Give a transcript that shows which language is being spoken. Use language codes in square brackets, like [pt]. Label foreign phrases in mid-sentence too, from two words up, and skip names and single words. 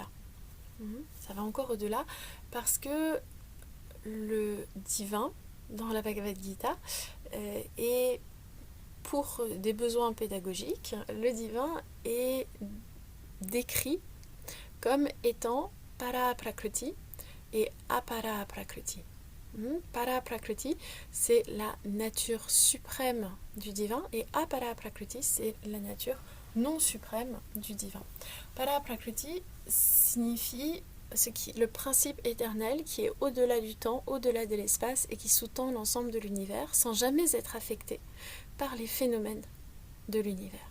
[fr] Ça va encore au-delà parce que le divin, dans la Bhagavad Gita, est pour des besoins pédagogiques, le divin est décrit comme étant para-prakriti et apara-prakriti. Para-prakriti, c'est la nature suprême du divin, et apara-prakriti, c'est la nature non suprême du divin. Para-prakriti signifie le principe éternel qui est au-delà du temps, au-delà de l'espace et qui sous-tend l'ensemble de l'univers sans jamais être affecté par les phénomènes de l'univers.